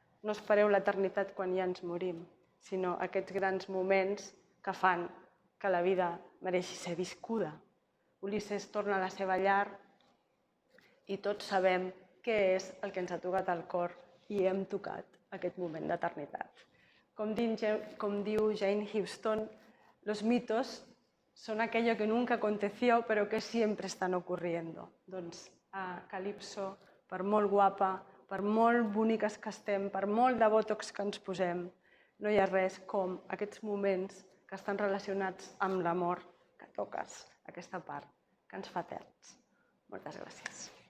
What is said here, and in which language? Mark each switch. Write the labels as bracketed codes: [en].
[ca] No espereu l'eternitat quan ja ens morim, sinó aquests grans moments que fan que la vida mereixi ser viscuda. Ulisses torna a la seva llar i tots sabem què és el que ens ha tocat al cor i hem tocat aquest moment d'eternitat. Com diu [es] Jane Houston, los mitos son aquello que nunca aconteció pero que siempre están ocurriendo. [ca] Doncs a Calipso, per molt guapa, per molt boniques que estem, per molt de botox que ens posem, no hi ha res com aquests moments que estan relacionats amb l'amor que toques, aquesta part que ens fa terns. Moltes gràcies.